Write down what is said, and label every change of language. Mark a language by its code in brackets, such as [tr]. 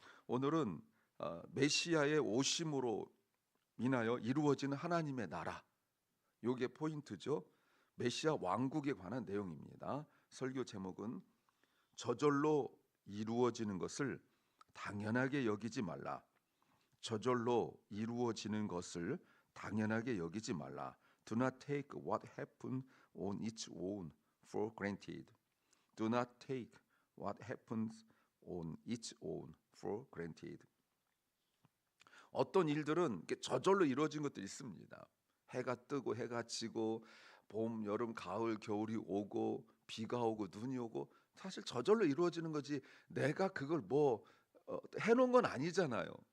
[ko] 오늘은 메시아의 오심으로 인하여 이루어지는 하나님의 나라, 이게 포인트죠. 메시아 왕국에 관한 내용입니다. 설교 제목은 저절로 이루어지는 것을 당연하게 여기지 말라. 저절로 이루어지는 것을 당연하게 여기지 말라. [en] Do not take what happens on its own for granted. Do not take what happens on its own for granted. [ko] 어떤 일들은 저절로 이루어진 것들이 있습니다. 해가 뜨고 해가 지고 봄, 여름, 가을, 겨울이 오고 비가 오고 눈이 오고 사실 저절로 이루어지는 거지 내가 그걸 해놓은 건 아니잖아요.